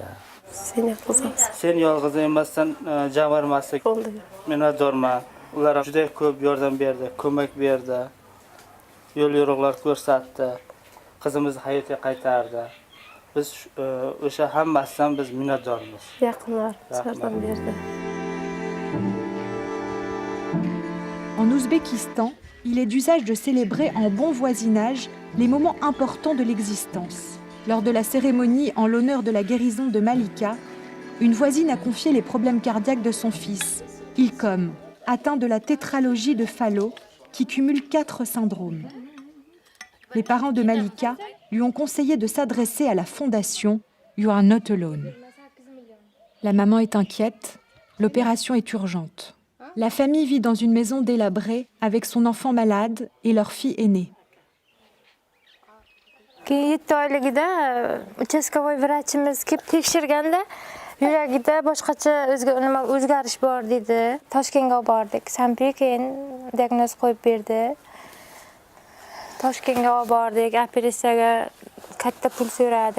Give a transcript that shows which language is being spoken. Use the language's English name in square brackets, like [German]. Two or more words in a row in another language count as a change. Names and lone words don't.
[Uzbek] Sen yolg'iz emassan, javarmaslik. Minnatdorman. Ular juda ko'p yordam berdi, ko'mak berdi. Yo'l yo'riqlar ko'rsatdi. Qizimizni hayotga qaytardi. Biz o'sha hammasidan biz minnatdormiz. Yaqinlar yordam berdi. [French] En Ouzbékistan, il est d'usage de célébrer en bon voisinage les moments importants de l'existence. Lors de la cérémonie en l'honneur de la guérison de Malika, une voisine a confié les problèmes cardiaques de son fils, Ilkom, atteint de la tétralogie de Fallot, qui cumule 4 syndromes. Les parents de Malika lui ont conseillé de s'adresser à la fondation You Are Not Alone. La maman est inquiète, l'opération est urgente. La famille vit dans une maison délabrée avec son enfant malade et leur fille aînée. [Uzbek] Keyin 7 oyligida uchastkovoy vrachimiz kelib tekshirganda yuragida boshqacha o'zgarish bor dedi. Toshkentga olib bordik. Sampi keyin diagnoz qo'yib berdi. Toshkentga olib bordik, operatsiyaga katta pul so'radi.